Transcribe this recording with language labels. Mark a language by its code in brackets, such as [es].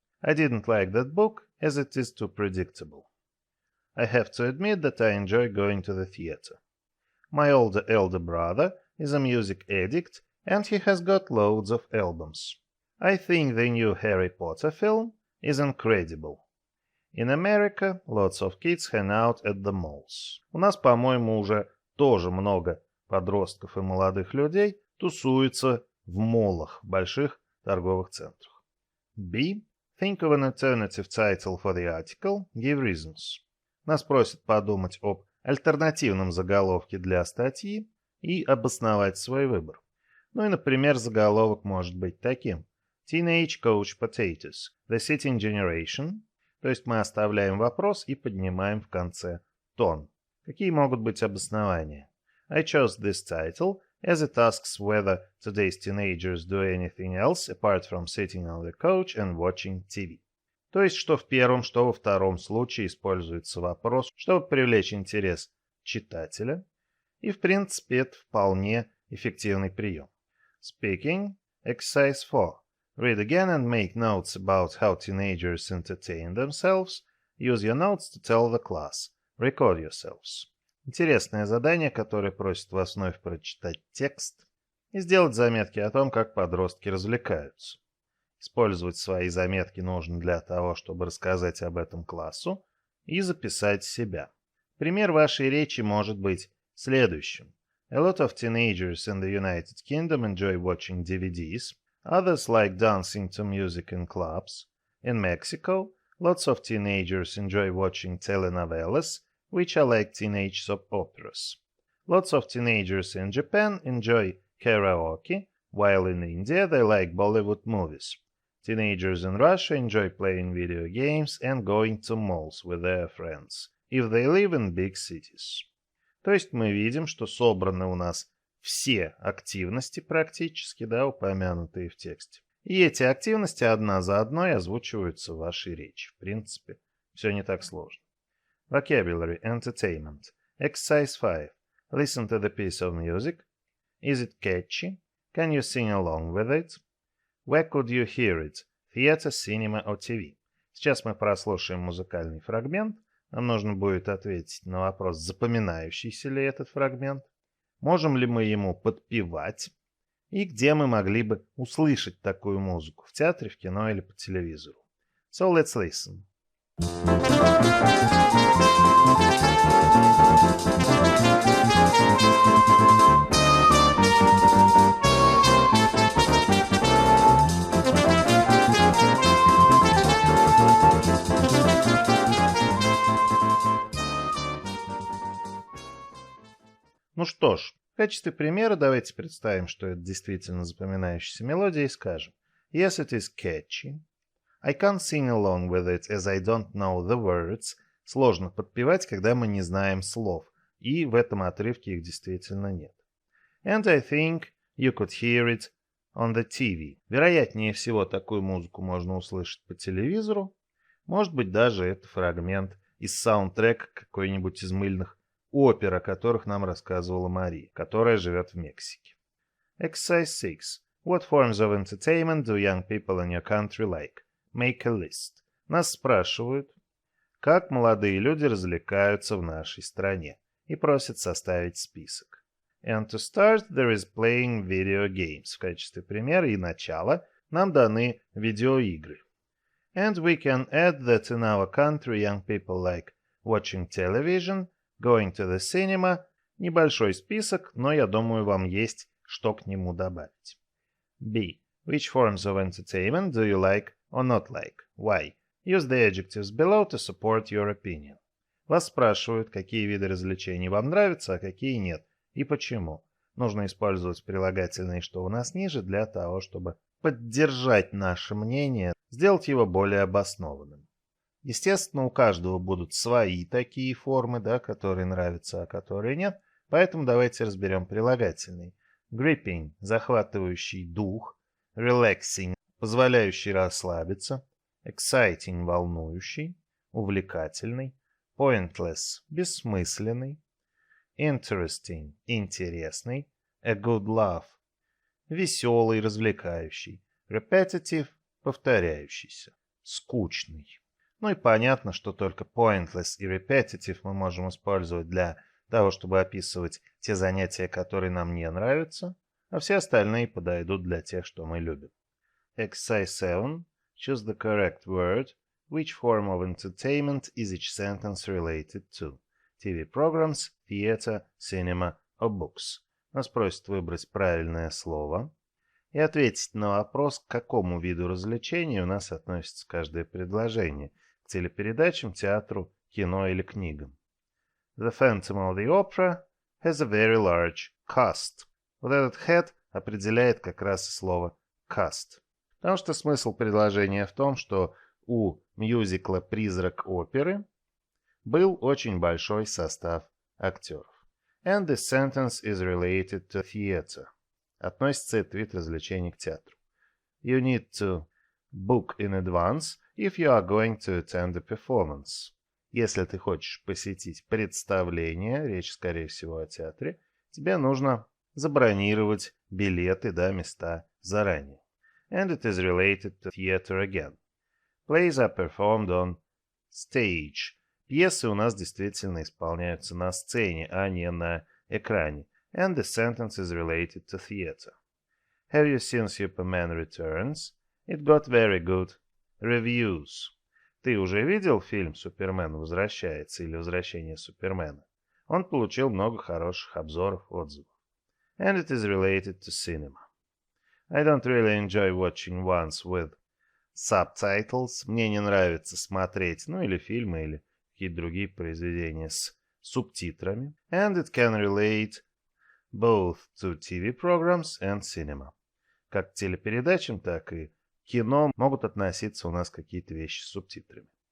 [en] I didn't like that book as it is too predictable. I have to admit that I enjoy going to the theater. My elder brother is a music addict and he has got loads of albums. I think the new Harry Potter film is incredible. In America, lots of kids hang out at the malls. [ru] У нас, по-моему, уже тоже много подростков и молодых людей тусуются в моллах, в больших торговых центрах. [en] B. Think of an alternative title for the article. Give reasons. [ru] Нас просят подумать об альтернативном заголовке для статьи и обосновать свой выбор. Ну и, например, заголовок может быть таким: [en] Teenage Couch Potatoes, The Sitting Generation. [ru] То есть мы оставляем вопрос и поднимаем в конце тон. Какие могут быть обоснования? [en] I chose this title as it asks whether today's teenagers do anything else apart from sitting on the couch and watching TV. [ru] То есть, что в первом, что во втором случае используется вопрос, чтобы привлечь интерес читателя. И, в принципе, это вполне эффективный прием. [en] Speaking. Exercise 4. Read again and make notes about how teenagers entertain themselves. Use your notes to tell the class. Record yourselves. [ru] Интересное задание, которое просит вас вновь прочитать текст и сделать заметки о том, как подростки развлекаются. Использовать свои заметки нужно для того, чтобы рассказать об этом классу и записать себя. Пример вашей речи может быть следующим. [en] A lot of teenagers in the United Kingdom enjoy watching DVDs. Others like dancing to music in clubs. In Mexico, lots of teenagers enjoy watching telenovelas, which are like teenage soap operas. Lots of teenagers in Japan enjoy karaoke, while in India they like Bollywood movies. Teenagers in Russia enjoy playing video games and going to malls with their friends, if they live in big cities. [ru] То есть мы видим, что собраны у нас все активности практически, да, упомянутые в тексте. И эти активности одна за одной озвучиваются в вашей речи. В принципе, все не так сложно. [en] Vocabulary, entertainment. Exercise 5. Listen to the piece of music. Is it catchy? Can you sing along with it? Where could you hear it? Theater, cinema or TV? [ru] Сейчас мы прослушаем музыкальный фрагмент. Нам нужно будет ответить на вопрос, запоминающийся ли этот фрагмент, можем ли мы ему подпевать, и где мы могли бы услышать такую музыку, в театре, в кино или по телевизору. [en] So let's listen. [ru] Ну что ж, в качестве примера давайте представим, что это действительно запоминающаяся мелодия, и скажем: [en] Yes, it is catchy. I can't sing along with it as I don't know the words. [ru] Сложно подпевать, когда мы не знаем слов, и в этом отрывке их действительно нет. [en] And I think you could hear it on the TV. [ru] Вероятнее всего, такую музыку можно услышать по телевизору. Может быть, даже это фрагмент из саундтрека какой-нибудь из мыльных опер, о которых нам рассказывала Мария, которая живет в Мексике. [en] Exercise 6. What forms of entertainment do young people in your country like? Make a list. [ru] Нас спрашивают, как молодые люди развлекаются в нашей стране, и просят составить список. [en] And to start, there is playing video games. [ru] В качестве примера и начала нам даны видеоигры. [en] And we can add that in our country young people like watching television, going to the cinema. [ru] Небольшой список, но я думаю, вам есть что к нему добавить. [en] B. Which forms of entertainment do you like or not like? Why? Use the adjectives below to support your opinion. [ru] Вас спрашивают, какие виды развлечений вам нравятся, а какие нет, и почему. Нужно использовать прилагательные, что у нас ниже, для того, чтобы поддержать наше мнение, сделать его более обоснованным. Естественно, у каждого будут свои такие формы, да, которые нравятся, а которые нет, поэтому давайте разберем прилагательные. Gripping – захватывающий дух, relaxing – позволяющий расслабиться, exciting – волнующий, увлекательный, pointless – бессмысленный, interesting – интересный, [en] a good laugh [ru] – веселый, развлекающий, repetitive – повторяющийся, скучный. Ну и понятно, что только pointless и repetitive мы можем использовать для того, чтобы описывать те занятия, которые нам не нравятся, а все остальные подойдут для тех, что мы любим. [en] Exercise 7. Choose the correct word. Which form of entertainment is each sentence related to? TV programs, theater, cinema or books. [ru] Нас просят выбрать правильное слово и ответить на вопрос, к какому виду развлечений у нас относится каждое предложение. К телепередачам, театру, кино или книгам. [en] The Phantom of the Opera has a very large cast. [ru] Вот этот had определяет как раз и слово cast. Потому что смысл предложения в том, что у мюзикла «Призрак оперы» был очень большой состав актеров. [en] And this sentence is related to theater. [ru] Относится этот вид развлечений к театру. [en] You need to book in advance if you are going to attend a performance. [ru] Если ты хочешь посетить представление, речь, скорее всего, о театре, тебе нужно забронировать билеты, да, места заранее. [en] And it is related to theater again. Plays are performed on stage. [ru] Пьесы у нас действительно исполняются на сцене, а не на экране. [en] And the sentence is related to theater. Have you seen Superman Returns? It got very good reviews. [ru] Ты уже видел фильм «Супермен возвращается» или «Возвращение Супермена»? Он получил много хороших обзоров, отзывов. [en] And it is related to cinema. I don't really enjoy watching ones with subtitles. [ru] Мне не нравится смотреть, ну или фильмы, или какие-то другие произведения с субтитрами. [en] And it can relate both to TV programs and cinema. [ru] Как к телепередачам, так и кино могут относиться у нас какие-то вещи с субтитрами.